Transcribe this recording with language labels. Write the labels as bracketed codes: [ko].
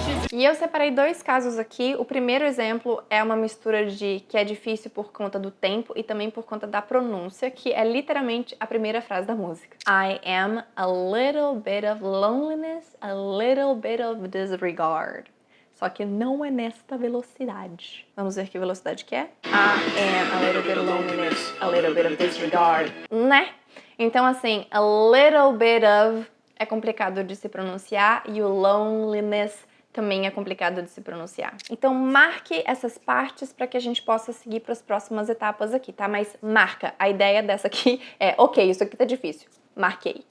[pt] E eu separei dois casos aqui. O primeiro exemplo é uma mistura de que é difícil por conta do tempo e também por conta da pronúncia, que é literalmente a primeira frase da música. [en] I am a little bit of loneliness, a little bit of disregard. [pt] Só que não é nesta velocidade. Vamos ver que velocidade que é? [en] I am a little bit of loneliness, a little bit of disregard. [pt] Né? Então, assim, a little bit of é complicado de se pronunciar e o loneliness também é complicado de se pronunciar. Então, marque essas partes para que a gente possa seguir para as próximas etapas aqui, tá? Mas marca. A ideia dessa aqui é, ok, isso aqui tá difícil. Marquei.